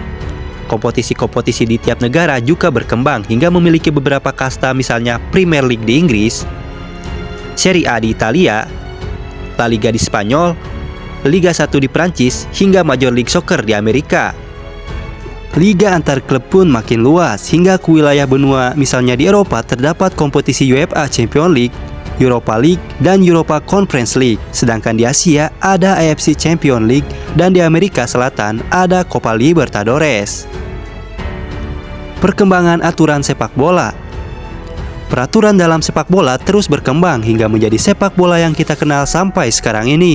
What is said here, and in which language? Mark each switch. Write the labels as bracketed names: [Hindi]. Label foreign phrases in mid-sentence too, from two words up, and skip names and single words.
[Indonesian] Kompetisi-kompetisi di tiap negara juga berkembang hingga memiliki beberapa kasta, misalnya Premier League di Inggris, Serie A di Italia, La Liga di Spanyol, Liga 1 di Prancis, hingga Major League Soccer di Amerika. Liga antar klub pun makin luas hingga ke wilayah benua, misalnya di Eropa terdapat kompetisi UEFA Champions League, Europa League, dan Europa Conference League. Sedangkan di Asia ada AFC Champions League dan di Amerika Selatan ada Copa Libertadores. Perkembangan aturan sepak bola. Peraturan dalam sepak bola terus berkembang hingga menjadi sepak bola yang kita kenal sampai sekarang ini.